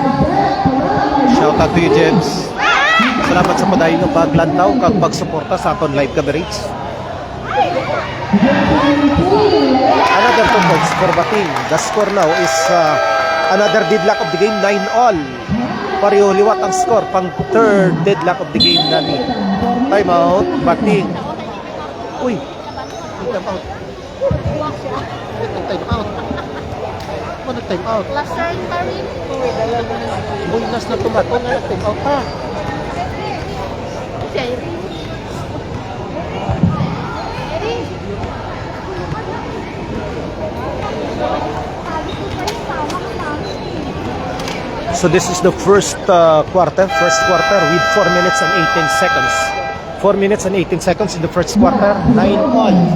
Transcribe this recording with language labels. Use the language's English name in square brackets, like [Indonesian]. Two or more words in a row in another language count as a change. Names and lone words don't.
[English] Shout out to you, James. [Hiligaynon] Salamat sa padayon ng paglantaw kag pagsuporta sa aton live coverage. [English] Another 2 points for Batin. The score now is another deadlock of the game, 9-all. [Hiligaynon] Pareho liwat ang score, pang [English] third deadlock of the game [Hiligaynon] na ni. [English] Time out, Batin. Uy, time out. Time out. Ano time out? Last turn [Filipino] pa rin. [Hiligaynon] Uy, last na tumato na [English] time out [Hiligaynon] pa. Si Irene. Irene. [English] So this is the first quarter with 4 minutes and 18 seconds. 4 minutes and 18 seconds in the first quarter, 9-all.